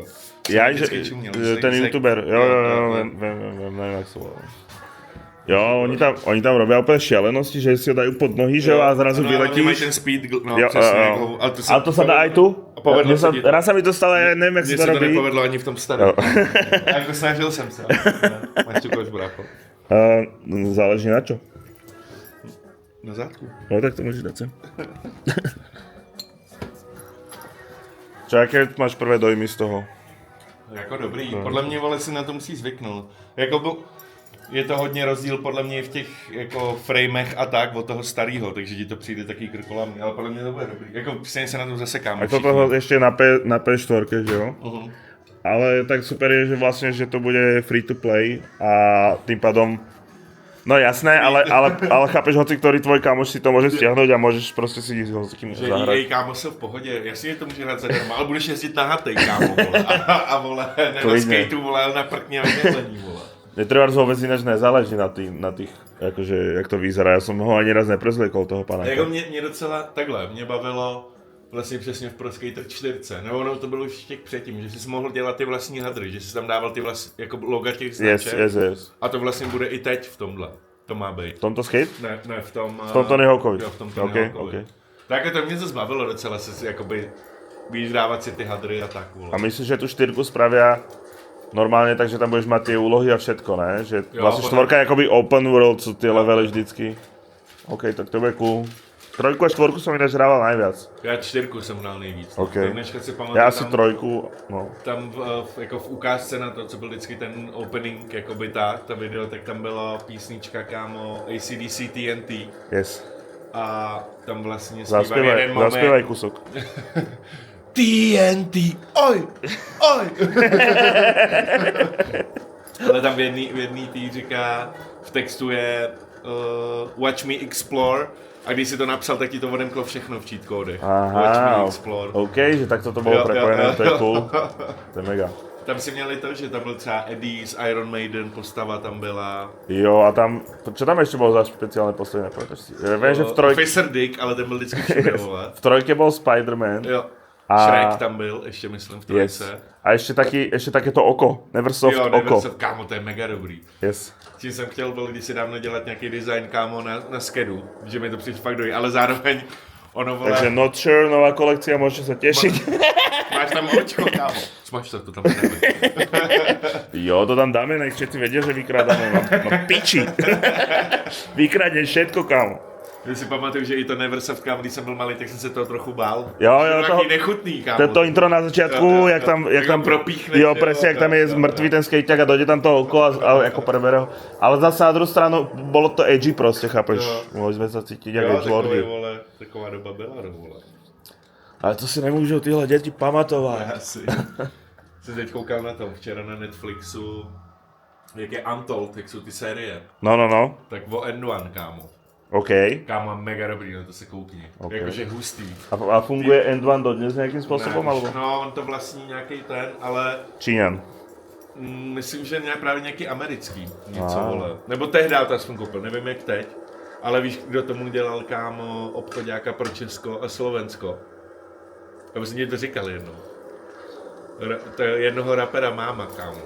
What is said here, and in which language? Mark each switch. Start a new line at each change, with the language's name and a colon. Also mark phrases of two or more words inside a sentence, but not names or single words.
Czech: Já, že ten youtuber, jo, vím, jak se volá.
Slovak: Jo, oni tam robí úplně šialenosti, že si ho dají pod nohy, že jo, a zrazu vyletíš.
Czech: Mají ten speed, no, jo, přesně, jako, ale to se dá aj tu?
Slovak: Raz sa mi to stalo, ja neviem, jak se to robí.
Czech: Mně se to nepovedlo ani v tom starém. Jako snažil jsem se. Máš tu kož, brácho?
Slovak: Záleží na čo.
Czech: Na zádku.
Slovak: No tak to môžeš dať sem. Čo, aké máš prvé dojmy z toho?
Czech: Jako dobrý, podle mě, vole, si na to musí zvyknout. Jako je to hodně rozdíl podle mě v těch jako framech a tak od toho starého, takže ti to přijde taký krkolamný, ale podle mě to bude dobrý. Jako stejně se na tom zasekáme.
Slovak: A toto ešte na P4, že jo? Ale tak super je, že vlastne, že to bude
English: free to play
Slovak: a tým pádom, no jasné, ale chápeš, hoci ktorý tvoj kamoš si to môže stiahnuť a môžeš proste si ísť hocikým zahrať.
Czech: Že kámo jsou v pohodě, jasně, že to může hrát zadarmo, ale budeš jezdit na hatej, kámo, vole. A vole, ne na skateu, vole, ale na prkně a vydélení, vole.
Slovak: Netrebárs vôbec ináč nezáleží na tých, akože, jak to vyzerá. Ja som ho ani raz neprezliekol, toho panáka.
Czech: Jako mě docela, takhle, mě bavilo vlastně přesně v Pro Skater 4, nebo ono to bylo už těch předtím, že jsi mohl dělat ty vlastní hadry, že jsi tam dával ty vlastní, jako loga těch značek. Yes. A to vlastně bude i teď v tomhle, to má být.
Slovak: V tomto skate?
Czech: Ne, v tom...
Slovak: V tomto Nehawkovi. Jo, v tomto Nehawkovi. Okay.
Czech: Tak to mě to zbavilo docela, se jakoby, víš, dávat si ty hadry a tak, vole.
Slovak: A myslíš, že tu 4 spravia normálne, takže tam budeš mať tie úlohy a všetko, ne? Že jo, vlastne štvorka je akoby open world, sú tie levely vždycky. OK, tak to bude cool. 3 a 4 som ináč hrával najviac.
Czech: Já 4 jsem hrál nejvíc. Okay. Dneška si pamatuju, já asi 3, no. Tam jako v ukázce na to, co byl vždycky ten opening, jakoby ta video, tak tam byla písnička, kámo, AC/DC TNT. Yes. A tam vlastně zpíval jeden moment.
Slovak: Zaspievaj kusok. TNT, oj!
Czech: Ale tam v jedný tý říká, v textu je
English: Watch me explore,
Czech: a když si to napsal, tak ti to odemklo všechno v cheat codech.
English: Watch me explore.
Slovak: OK, že takto to bylo prepojené, to je cool.
Czech: To je mega. Tam si měli to, že tam byl třeba Eddie z Iron Maiden, postava tam byla.
Slovak: Jo, a tam, čo tam ešte bolo za špeciálne posledné, nepamätáš si? Viem, že v trojke... Officer Dick,
Czech: ale ten byl vždycky všude, vole.
Slovak: V trojke bol Spider-Man.
Czech: Jo. Shrek tam byl, ještě myslím, v trojce. Yes.
Slovak: A ešte takéto oko, Neversoft oko.
Czech: Jo, Neversoft, kámo, to je mega dobrý. Yes. Tím jsem chtěl byl kdysi dávno dělat nějaký design, kámo, na skedu, že mi to přijde fakt dobrý, ale zároveň ono, vole... Takže Not Sure,
Slovak: nová kolekcia, môžete sa tešiť.
Czech: Máš tam očko, kámo. Smaž to tam dáme.
Slovak: Jo, to tam dáme, nech všetci vedia, že vykrádame. No piči. Vykradneš všetko, kámo.
Czech: Já si pamatuju, že i to Neversoft, kámo, když jsem byl malý, tak jsem se toho trochu bál. Jo, to takový nechutný, kámo.
Slovak: To intro na začiatku, jak tam propíchne. Jo, presne, jak tam je mŕtvý ten skejťak a dojde tam to oko a ako prebere ho. Ale zase na druhú stranu, bolo to edgy proste, chápeš? Mohli sme sa cítiť ako edgelordi.
Czech: Jo, taková doba byla, vole.
Slovak: Ale to si nemôžu tyhle deti pamatovať.
Czech: Asi. Jsem teď koukal na tom včera na Netflixu, jak je Untold, jak jsou ty série. No. Tak o End-One, kámo. OK. Kámo, mega dobrý, na to se koukni. Okay. Jakože hustý.
Slovak: A funguje End-One dodnes nejakým spôsobom, ne, alebo?
Czech: No, on to vlastní nějaký ten, ale... Číňan. Myslím, že právě nějaký americký, něco, vole. Nebo tehdy to aspoň koupil, nevím jak teď. Ale víš, kdo tomu dělal, kámo, obchodáka pro Česko a Slovensko? Já bych si to říkal jednou. To je jednoho rapera máma, kámo.